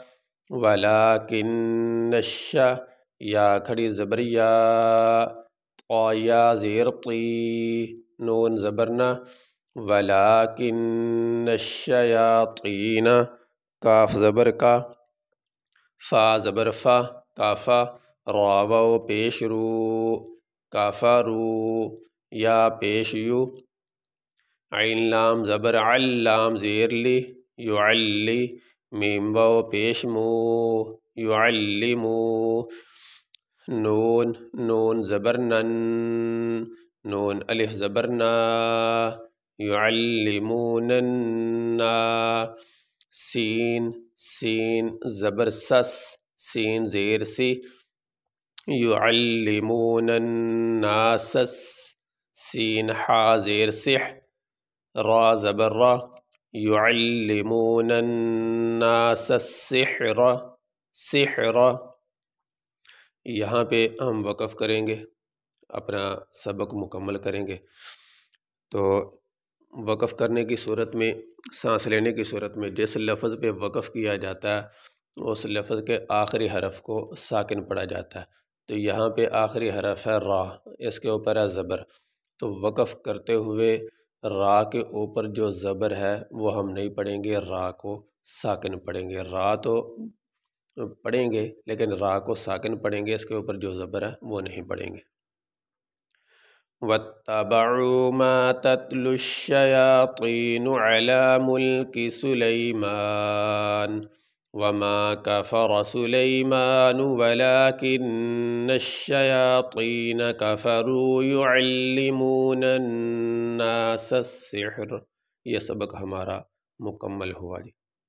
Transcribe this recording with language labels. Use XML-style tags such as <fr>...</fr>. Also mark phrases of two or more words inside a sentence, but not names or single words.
<ar>ولیکن الشا،</ar> <ur>یا کھڑی زبر یا، طا یا زیر طی، نون زبر نا،</ur> <ar>ولیکن الشیاطین،</ar> <ur>کاف زبر کا، فا زبر فا، کافا، را واو پیش رو، کافرو، یا پیش یو، عین لام زبر عل، لام زیر لی، یعلی، میم واو پیش مو، یعلمو، نون زبر نن، نون الف زبر نا، یعلموننا، سین زبر سس، سین زیر سی،</ur> <ar>یعلمون الناس،</ar> <ur>سین حا زیر سح، را زبر را،</ur> <ar>یعلمون الناس السحر،</ar> <ur>سحر۔ یہاں پہ ہم وقف کریں گے، اپنا سبق مکمل کریں گے۔ تو وقف کرنے کی صورت میں، سانس لینے کی صورت میں جس لفظ پہ وقف کیا جاتا ہے اس لفظ کے آخری حرف کو ساکن پڑھا جاتا ہے۔ تو یہاں پہ آخری حرف ہے را، اس کے اوپر ہے زبر، تو وقف کرتے ہوئے را کے اوپر جو زبر ہے وہ ہم نہیں پڑھیں گے، را کو ساکن پڑھیں گے۔ را تو پڑھیں گے لیکن را کو ساکن پڑھیں گے، اس کے اوپر جو زبر ہے وہ نہیں پڑھیں گے۔</ur> <ar>وَاتَّبَعُوا مَا تَتْلُو الشَّيَاطِينُ عَلَى مُلْكِ سُلَيْمَانَ وَمَا كَفَرَ سُلَيْمَانُ وَلَكِنَّ الشَّيَاطِينَ كَفَرُوا يُعَلِّمُونَ النَّاسَ السِّحْرَ۔</ar> <ur>یہ سبق ہمارا مکمل ہوا جی۔</ur>